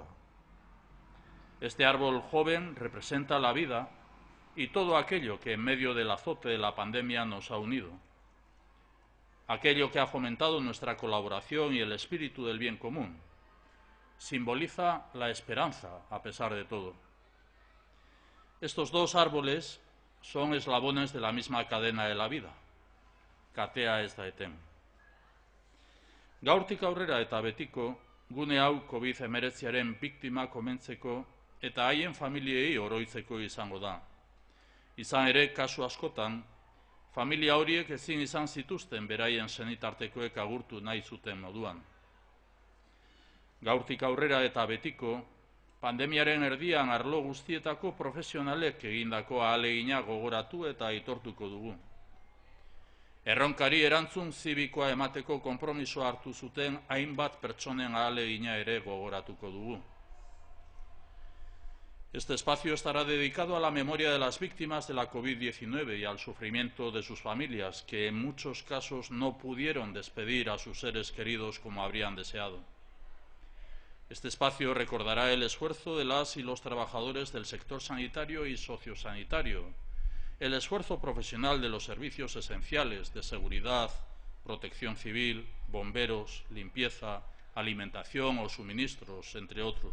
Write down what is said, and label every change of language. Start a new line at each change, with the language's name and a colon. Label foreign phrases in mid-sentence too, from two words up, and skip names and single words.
Spanish: Este árbol joven representa la vida y todo aquello que en medio del azote de la pandemia nos ha unido. Aquello que ha fomentado nuestra colaboración y el espíritu del bien común. Simboliza la esperanza a pesar de todo. Estos dos árboles son eslabones de la misma cadena de la vida.
Basque: Katea ez da eten. Gaurtik aurrera eta betiko, gune hau COVID-19aren biktima komentzeko eta haien familiei oroitzeko izango da. Izan ere, kasu askotan, familia horiek ezin izan zituzten beraien senitartekoek agurtu nahi zuten moduan. Gaurtik aurrera eta betiko, pandemiaren erdian arlo guztietako profesionalek egindako ahalegina gogoratu eta aitortuko dugu. Erronkari erantzun zibikoa emateko konpromisoa hartu zuten hainbat pertsonen ahalegina ere gogoratuko dugu.
Spanish: Este espacio estará dedicado a la memoria de las víctimas de la COVID-19 y al sufrimiento de sus familias, que en muchos casos no pudieron despedir a sus seres queridos como habrían deseado. Este espacio recordará el esfuerzo de las y los trabajadores del sector sanitario y sociosanitario, el esfuerzo profesional de los servicios esenciales de seguridad, protección civil, bomberos, limpieza, alimentación o suministros, entre otros.